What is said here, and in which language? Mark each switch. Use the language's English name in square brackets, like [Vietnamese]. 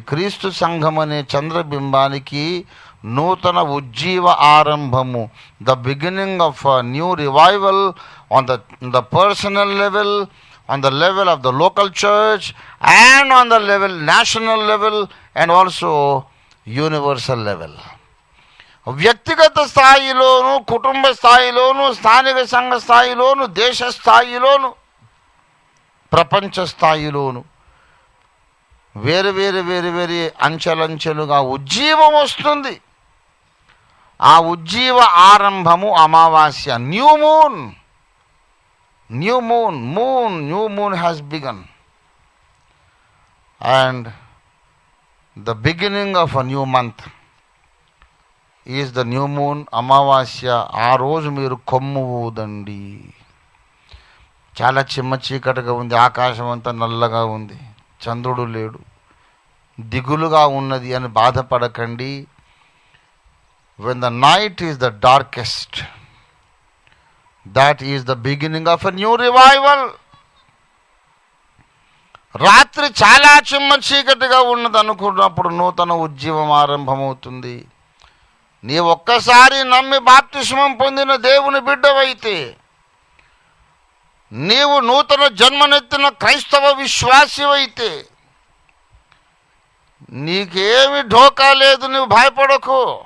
[Telugu] క్రీస్తు సంఘం అనే చంద్రబింబానికి నూతన ఉజ్జీవ ఆరంభము, [English] The beginning of new revival on the personal level, on the level of the local church, and on the level national level, and also universal level. [Telugu] వ్యక్తిగత స్థాయిలోను, కుటుంబ స్థాయిలోను, స్థానిక సంఘ స్థాయిలోను, దేశ స్థాయిలోను, ప్రపంచ స్థాయిలోను వేరు అంచెలంచెలుగా ఉజ్జీవం వస్తుంది. ఆ ఉజ్జీవ ఆరంభము అమావాస్య. [English] New moon has begun, and the beginning of a new month is the new moon, అమావాస్య. [Telugu] ఆ రోజు మీరు కొమ్ము ఊదండి. చాలా చిమ్మ చీకటిగా ఉంది, ఆకాశం అంతా నల్లగా ఉంది, చంద్రుడు లేడు, దిగులుగా ఉన్నది అని బాధపడకండి. [English] When the night is the darkest, that is the beginning of a new revival. [Telugu] రాత్రి చాలా చిమ్మ చీకటిగా ఉన్నది అనుకున్నప్పుడు నూతన ఉజ్జీవం ఆరంభమవుతుంది. నీ ఒక్కసారి నమ్మి బాప్తిస్మం పొందిన దేవుని బిడ్డవైతే, నీవు నూతన జన్మనెత్తిన క్రైస్తవ విశ్వాసివైతే నీకేమి ఢోకా లేదు. నువ్వు భయపడకు.